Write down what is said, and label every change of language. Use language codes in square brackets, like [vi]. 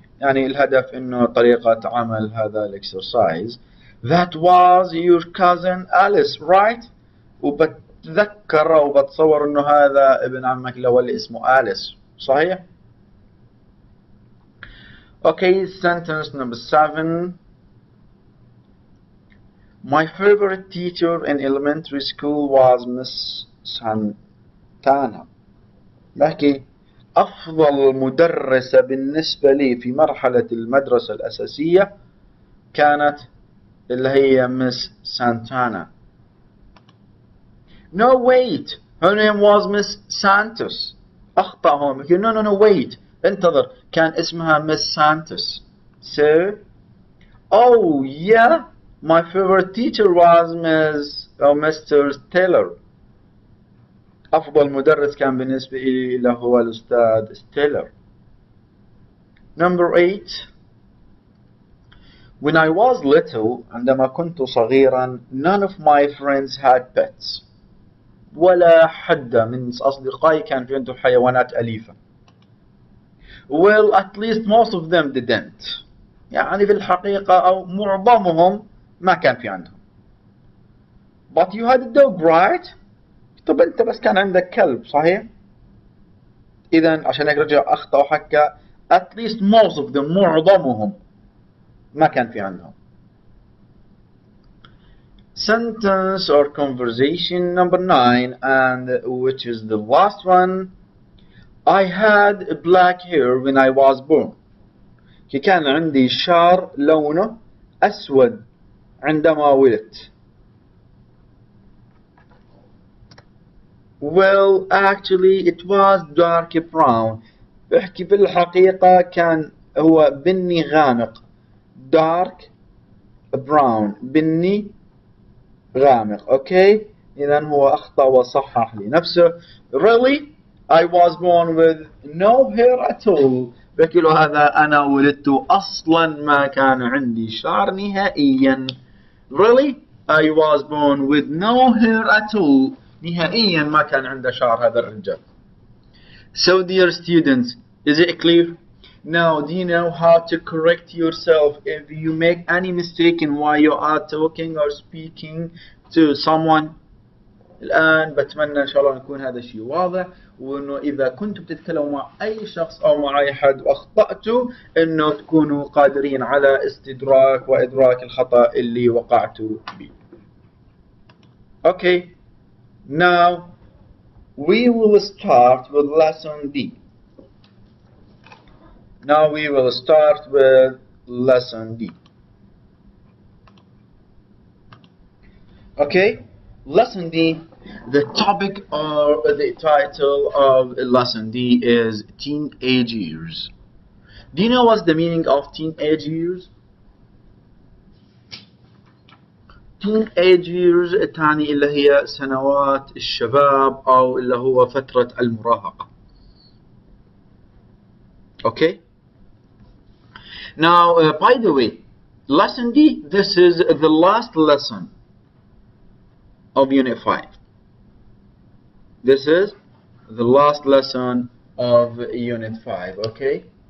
[ar] يعني الهدف إنه طريقة عمل هذا الإكسرسايز. [en] That was your cousin Alice, right? [ar] بتذكر أو بتصور إنه هذا ابن عمك الأول اللي اسمه أليس، صحيح؟ [en] Okay, sentence number 7. My favorite teacher in elementary school was Miss Santana. [ar] بحكي أفضل مدرسة بالنسبة لي في مرحلة المدرسة الأساسية كانت اللي هي Miss Santana. [en] No, wait. Her name was Miss Santos. [ar] أخطأ هون. [en] No, wait. [ar] انتظر. كان اسمها [en] Miss Santos. So, oh yeah, my favorite teacher was Mr. Taylor. [ar] أفضل مدرس كان بالنسبة لي له هو الأستاذ ستيلر. [en] Number 8. When I was little, [ar] عندما كنت صغيرا, [en] none of my friends had pets. [ar] ولا حد من أصدقائي كان في عنده حيوانات أليفة. [en] Well, at least most of them didn't. [ar] يعني في الحقيقة أو معظمهم ما كان في عندهم. [en] But you had a dog, right? [ar] طب أنت بس كان عندك كلب، صحيح؟ إذا عشان هيك رجع أخطأ وحكى [en] at least most of them، [ar] معظمهم ما كان في عندهم. [en] Sentence or conversation number 9, and which is the last one. I had black hair when I was born. [ar] كان عندي شعر لونه أسود عندما ولدت. [en] Well, actually it was dark brown. [ar] بحكي في الحقيقة كان هو بني غامق. [en] Dark brown، [ar] بني غامق. Okay, إذن هو أخطأ وصحح لنفسه. [en] Really, I was born with no hair at all. [ar] بحكي له هذا أنا ولدت أصلا ما كان عندي شعر نهائيا. [en] Really, I was born with no hair at all. [ar] نهائيا ما كان عنده شعر هذا الرجال. [en] So dear students, is it clear? Now, do you know how to correct yourself if you make any mistake in while you are talking or speaking to someone? [ar] الآن بتمنى إن شاء الله يكون هذا الشيء واضح، وإنه إذا كنتم بتتكلموا مع أي شخص أو مع أي حد وأخطأتوا إنه تكونوا قادرين على استدراك وإدراك الخطأ اللي وقعتوا به. [en] Okay, now we will start with lesson D. Now we will start with lesson D. Okay, lesson D, the topic or the title of lesson D is teenage years. Do you know what's the meaning of teenage years? [ar] teenage years تعني اللي هي سنوات الشباب أو اللي هو فترة المراهقة. [en] Okay? Now, by the way, lesson D, this is the last lesson of Unit 5. This is the last lesson of Unit 5, okay?